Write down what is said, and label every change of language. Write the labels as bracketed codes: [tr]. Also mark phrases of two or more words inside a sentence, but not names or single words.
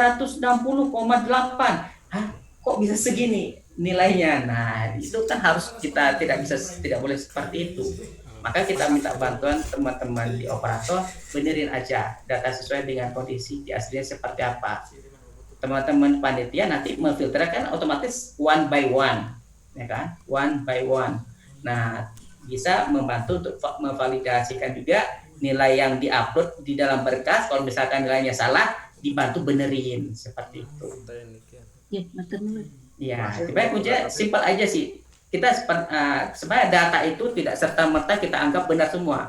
[id] Hah, kok bisa segini nilainya? Nah, itu kan harus kita tidak boleh seperti itu. Maka kita minta bantuan teman-teman di operator, benerin aja data sesuai dengan kondisi di aslinya seperti apa. Teman-teman panitia nanti memfilterkan otomatis [en] one by one, [id] ya kan? [en] One by one. [id] Nah, bisa membantu untuk memvalidasikan juga nilai yang diupload di dalam berkas. Kalau misalkan nilainya salah, dibantu benerin seperti itu. Ya, betul. Ya, sebenarnya kuncinya simpel aja sih. Kita sebenarnya data itu tidak serta-merta kita anggap benar semua.